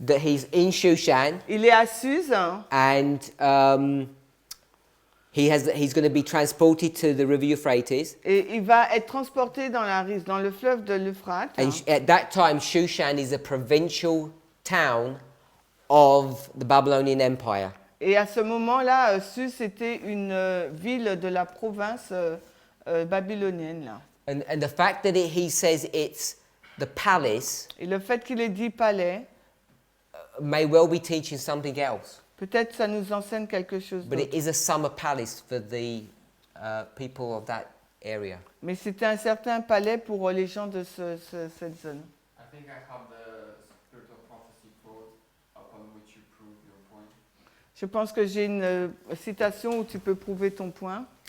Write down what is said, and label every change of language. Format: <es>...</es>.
<en>That he's in Shushan</en> <fr>Il est à Suse</fr> <en>and he's going to be transported to the river Euphrates.</en> <fr>et il va être transporté dans le fleuve de l'Euphrate.</fr> <en>And at that time, Shushan is a provincial town of the Babylonian Empire.</en> <fr>Et à ce moment-là, Suse était une ville de la province babylonienne. Là.</fr> <en>And the fact that he says it's the palace</en> <fr>Et le fait qu'il ait dit palais,</fr> <en>may well be teaching something else.</en> <fr>peut-être ça nous enseigne quelque chose</fr> <en>But it</en> <fr>d'autre.</fr> <en>is a summer palace for the people of that area.</en> <fr>Mais c'était un certain palais pour les gens de cette zone.</fr> <en>I think I have the spirit of prophecy quote upon which you prove your point.</en> <fr>Je pense que j'ai une citation où tu peux prouver ton point.</fr>